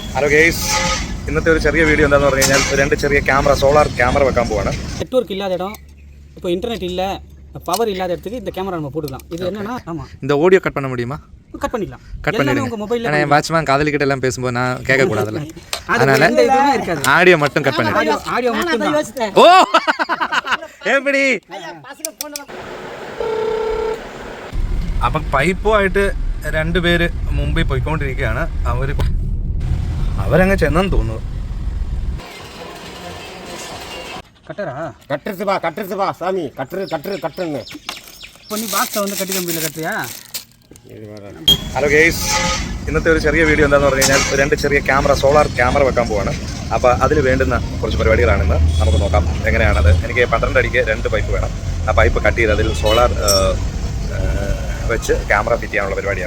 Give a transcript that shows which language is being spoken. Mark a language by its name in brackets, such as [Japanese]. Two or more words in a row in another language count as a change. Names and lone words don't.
[English] hello guys, [Malayalam] ഇന്നത്തെ ഒരു ചെറിയ വീഡിയോ എന്താണെന്ന് പറഞ്ഞു കഴിഞ്ഞാൽ രണ്ട് ചെറിയ ക്യാമറ, [English] solar camera [Malayalam] വെക്കാൻ പോവാണ്. [Tamil] நெட்வொர்க் இல்லாத இடம், இப்போ இன்டர்நெட் இல்லை, பவர் இல்லாத இடத்துக்கு இந்த கேமரா நம்ம போட்டுக்கலாம். இது என்னன்னா, ஆமாம், இந்த [English] audio cut [Tamil] பண்ண முடியுமா? கட் பண்ணிடலாம். கட் எல்லாமே பண்ணிடுங்க. உங்கள் மொபைலில் ஏன்னா என் வாட்ச்மேன் காதலிக்கிட்ட எல்லாம் பேசும்போது நான் கேட்கக்கூடாதுல்ல, அதனால எந்த இதுவுமே இருக்காது. ஆடியோ மட்டும் கட் பண்ணிடுங்க. ஆடியோ மட்டும் தான். ஓ எப்படி [Malayalam] അപ്പം പൈപ്പുമായിട്ട് രണ്ടുപേര് മുമ്പിൽ പോയിക്കൊണ്ടിരിക്കുകയാണ്. അവരങ്ങ് ചെന്നെന്ന് തോന്നുന്നു. [Tamil] கட்டரா கட்டுறதுப்பா சாமி, கட்டுன்னு இப்போ நீ பாக்ஸை வந்து கட்டி கம்பியில் கட்டுறியா? [English] hello guys, [Malayalam] ഇന്നത്തെ ഒരു ചെറിയ വീഡിയോ എന്താണെന്ന് പറഞ്ഞു കഴിഞ്ഞാൽ രണ്ട് ചെറിയ ക്യാമറ, [English] solar camera [Malayalam] വെക്കാൻ പോവാണ്. അപ്പോൾ അതിൽ വേണ്ടുന്ന കുറച്ച് പരിപാടികളാണിന്ന്. നമുക്ക് നോക്കാം എങ്ങനെയാണത്. എനിക്ക് 12 അടിക്ക് 2 പൈപ്പ് വേണം. ആ പൈപ്പ് കട്ട് ചെയ്ത് അതിൽ സോളാർ വെച്ച് [English] camera fit [Malayalam] ചെയ്യാനുള്ള പരിപാടിയാണ്.